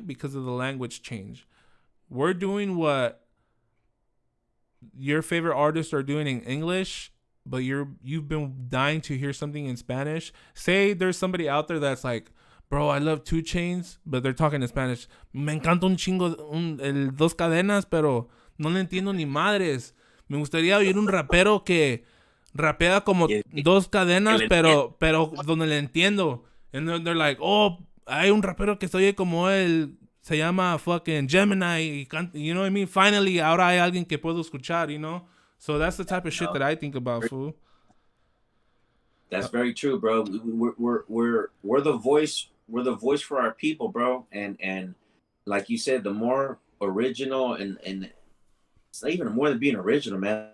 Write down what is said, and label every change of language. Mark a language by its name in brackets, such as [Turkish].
[English] Because of the language change. We're doing what your favorite artists are doing in English, but you've been dying to hear something in Spanish. Say there's somebody out there that's like, bro, I love 2 Chainz, but they're talking in Spanish. [Spanish] Me encanta un chingo el Dos Cadenas, pero no le entiendo ni madres. Me gustaría oír un rapero que rapea como Dos Cadenas, pero donde le entiendo. [English] And they're like, oh, [Spanish] hay un rapero que se oye como él, se llama fucking Gemini, [English] you know what I mean? Finally, [Spanish] ahora hay alguien que puedo escuchar, [English] you know? So that's the type of shit that I think about, fool. That's very true, bro. We're the voice. We're the voice for our people, bro. And like you said, the more original and it's not even more than being original, man.